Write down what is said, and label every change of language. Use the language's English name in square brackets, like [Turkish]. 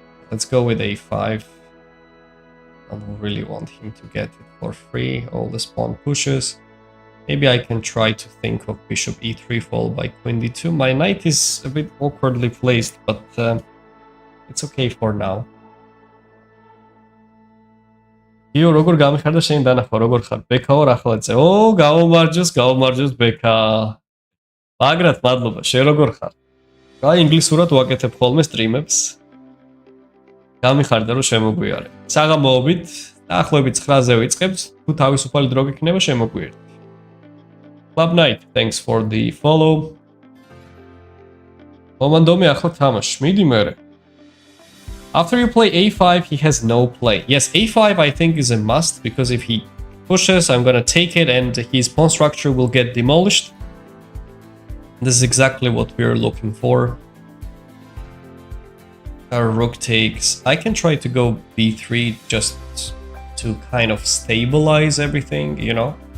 [English] Let's go with a5. I don't really want him to get it for free. All the spawn pushes. Maybe I can try to think of bishop e3 followed by queen d2. My knight is a bit awkwardly placed, but it's okay for now. [Georgian] იო როგორ გამიხარდა შენ დანახვა როგორ ხარ ბექაო ახალაძე ო გაუმარჯოს ბექა მაგრად მადლობა შენ როგორ ხარ აი ინგლისურად ვაკეთებ ხოლმე სტრიმებს გამიხარდა რომ შემოგვიარე საღამოობით დაახლოებით 9-ზე ვიწყებთ თუ თავისუფალი დრო გიქნება შემოგვიერთი [English] Club Night thanks for the follow [Georgian] მომანდომი ახლა თამაში მიდი მერე [English] After you play a5, he has no play. Yes, a5 I think is a must, because if he pushes, I'm gonna take it and his pawn structure will get demolished. This is exactly what we're looking for. Our rook takes. I can try to go b3 just to kind of stabilize everything, you know?